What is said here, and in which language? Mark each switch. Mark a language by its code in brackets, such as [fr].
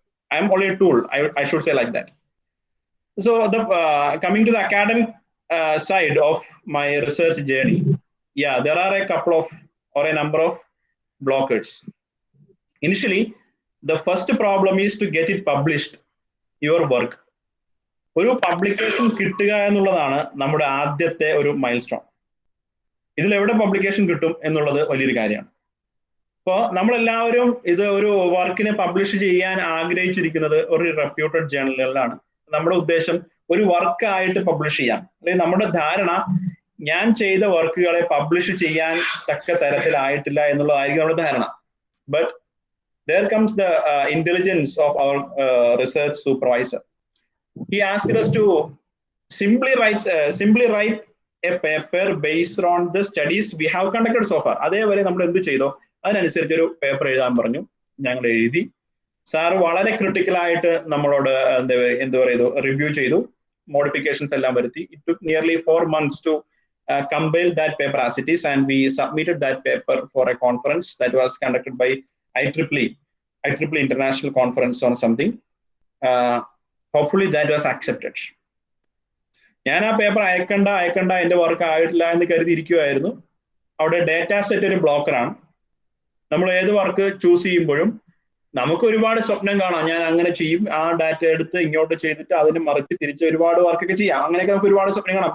[en] I'm only a tool, I should say like that. So, coming to the academic side of my research journey, yeah, there are a couple of or a number of blockers. Initially, the first problem is to get it published, your work. [ml] ഒരു publication കിട്ടുക എന്നുള്ളതാണ് നമ്മുടെ ആദ്യത്തെ ഒരു mile stone. ഇതിൽ എവിടെ publication കിട്ടും എന്നുള്ളത് വലിയൊരു കാര്യമാണ്. അപ്പോൾ നമ്മളെല്ലാവരും ഇത് ഒരു വർക്കിനെ പബ്ലിഷ് ചെയ്യാൻ ആഗ്രഹിച്ചിരിക്കുന്നത് ഒരു റെപ്യൂട്ടഡ് ജേണലുകളിലാണ്. നമ്മുടെ ഉദ്ദേശം ഒരു വർക്കായിട്ട് പബ്ലിഷ് ചെയ്യാം, അല്ലെങ്കിൽ നമ്മുടെ ധാരണ ഞാൻ ചെയ്ത വർക്കുകളെ പബ്ലിഷ് ചെയ്യാൻ തക്ക തരത്തിലായിട്ടില്ല എന്നുള്ളതായിരിക്കും നമ്മുടെ ധാരണ. [en] But there comes the intelligence of our research supervisor. He asked us to simply write a paper based on the studies we have conducted so far. [ml] അതേപോലെ നമ്മൾ എന്ത് ചെയ്തോ അതിനനുസരിച്ച് ഒരു പേപ്പർ എഴുതാൻ പറഞ്ഞു. ഞങ്ങൾ എഴുതി. സാർ വളരെ ക്രിട്ടിക്കലായിട്ട് നമ്മളോട് എന്ത് പറയുന്നു റിവ്യൂ ചെയ്തു, മോഡിഫിക്കേഷൻസ് എല്ലാം വരുത്തി. [en] It took nearly 4 months to compile that paper as it is, and we submitted that paper for a conference that was conducted by IEEE International Conference on something. Hopefully that was accepted. [ml] ഞാൻ ആ paper അയക്കണ്ട എൻ്റെ work ആയിട്ടില്ല എന്ന് കരുതിയിരിക്കുമായിരുന്നു. അവിടെ data set ഒരു ബ്ലോക്കറാണ്. നമ്മൾ ഏത് work choose ചെയ്യുമ്പോഴും നമുക്ക് ഒരുപാട് സ്വപ്നം കാണാം, ഞാൻ അങ്ങനെ ചെയ്യും, ആ ഡാറ്റ എടുത്ത് ഇങ്ങോട്ട് ചെയ്തിട്ട് അതിന് മറിച്ച് തിരിച്ച് ഒരുപാട് വർക്കൊക്കെ ചെയ്യാം, അങ്ങനെയൊക്കെ നമുക്ക് ഒരുപാട് സ്വപ്നം കാണാം.